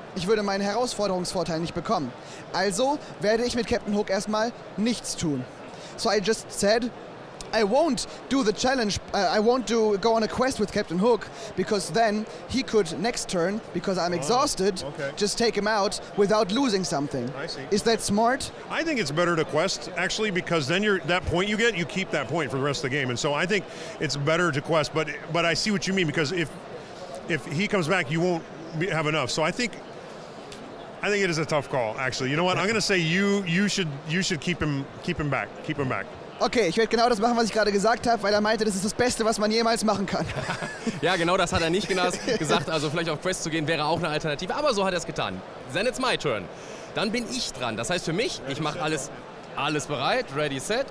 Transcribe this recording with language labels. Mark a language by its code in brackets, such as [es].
[de] Ich würde meinen Herausforderungsvorteil nicht bekommen. Also werde ich mit Captain Hook erstmal nichts tun. [en] So I just said, I won't do the challenge, I won't go on a quest with Captain Hook, because then he could next turn, because I'm exhausted, okay. just take him out without losing something. I see. Is that smart? I think it's better to quest, actually, because then that point you get, you keep that point for the rest of the game. And so I think it's better to quest, but I see what you mean, because if he comes back, you won't have enough. So I think it is a tough call, actually. You know what? I'm going to say you should keep him back. Keep him back. [de] Okay, ich werde genau das machen, was ich gerade gesagt habe, weil er meinte, das ist das Beste, was man jemals machen kann. Ja, genau das hat er nicht gesagt. Also vielleicht auf Quest zu gehen wäre auch eine Alternative. Aber so hat er es getan. [en] Then it's my turn. [de] Dann bin ich dran. Das heißt für mich, ich mache alles bereit, ready, set.